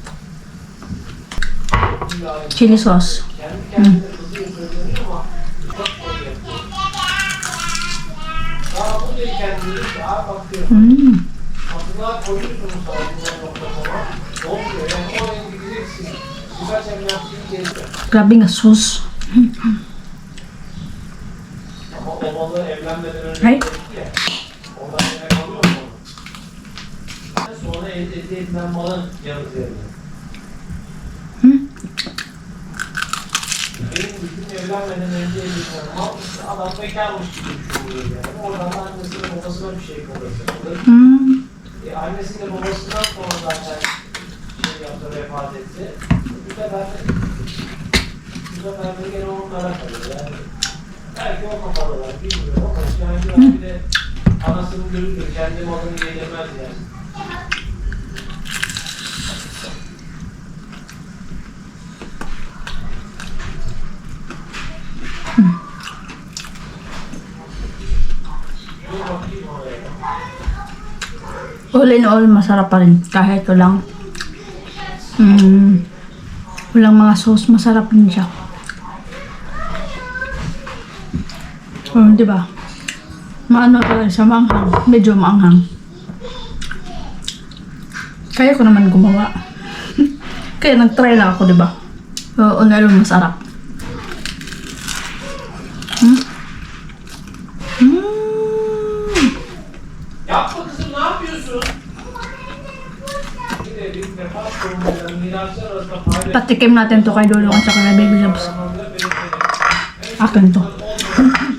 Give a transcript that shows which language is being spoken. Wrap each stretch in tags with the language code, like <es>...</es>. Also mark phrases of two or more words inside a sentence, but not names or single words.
<en>Chili sauce.</en> <tl>Grabe nga sauce. Ay.</tl> <tr>Sonra elde edilen malın yanı üzerinde. Benim bütün evlenmeden önce edilen mal işte adam bekarmış gibi düşünüyor yani. Oradan da annesine babasına bir şey kalır. Annesi de babasından sonra zaten şey yaptı, vefat etti. Bu sefer de gene onlara kalıyor yani. Belki o kafalılar bilmiyorum ama yani bir de anasının gözüdür, kendi malını yedirmez yani.</tr> <en>All in all,</en> <tl>masarap pa rin. Kahit walang mga sauce, masarap din siya. Diba? Maano talaga siya, maanghang. Medyo maanghang. Kaya ko naman gumawa. Kaya nag-try lang ako, diba?</tl> <en>All in all,</en> <tl>masarap.</tl> <tr>Yapma kızım, ne yapıyorsun?</tr> <tl>Patikim natin to kay Dulong at saka kay Baby Jobs. Akin to.</tl>